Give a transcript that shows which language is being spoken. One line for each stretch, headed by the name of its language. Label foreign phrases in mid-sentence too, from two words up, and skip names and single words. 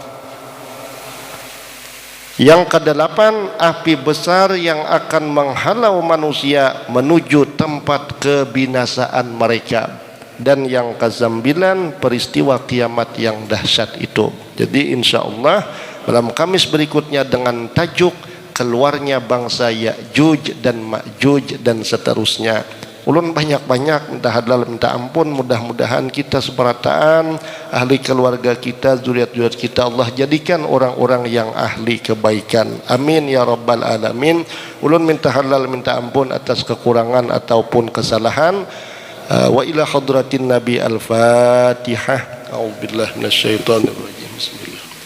Indonesian: Yang kedelapan, api besar yang akan menghalau manusia menuju tempat kebinasaan mereka. Dan yang kesembilan, peristiwa kiamat yang dahsyat itu. Jadi
Arabic: إن شاء الله
Indonesian: dalam Kamis berikutnya dengan tajuk keluarnya bangsa Ya'juj dan Ma'juj dan seterusnya. Ulun banyak-banyak minta halal minta ampun, mudah-mudahan kita seberataan ahli keluarga kita, zuriat-zuriat kita Allah jadikan orang-orang yang ahli kebaikan.
Arabic: آمين يا رب العالمين.
Indonesian: Ulun minta halal minta ampun atas kekurangan ataupun kesalahan.
Arabic: وإلى حضرة النبي الفاتحة. أعوذ بالله من الشيطان الرجيم. Bismillah.